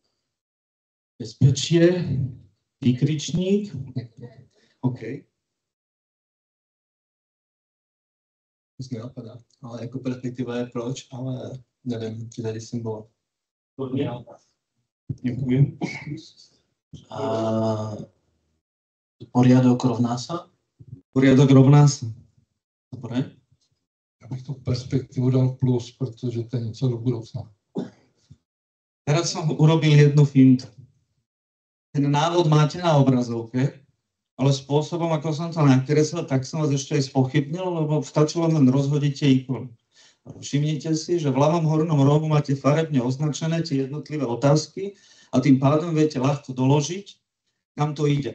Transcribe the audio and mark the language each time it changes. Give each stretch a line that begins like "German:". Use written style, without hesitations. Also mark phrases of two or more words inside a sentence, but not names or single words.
Slovak: Bezpečie, výkričník. OK.
Czech: To se nenapadá, ale jako perspektiva je proč, ale nevím, či tady symbol. Děkuji.
Slovak: A poriadok rovná sa? Poriadok rovná sa. Dobre.
Czech: Já bych tu perspektivu dal plus, protože to je něco do budoucna.
Slovak: Teraz som urobil jednu fintu. Ten návod máte na obrazovke, ale spôsobom, ako som to nakreslil, tak som vás ešte aj spochybnil, lebo stačilo len rozhodiť tie ikony. Všimnite si, že v ľavom hornom rohu máte farebne označené tie jednotlivé otázky a tým pádom viete ľahko doložiť, kam to ide.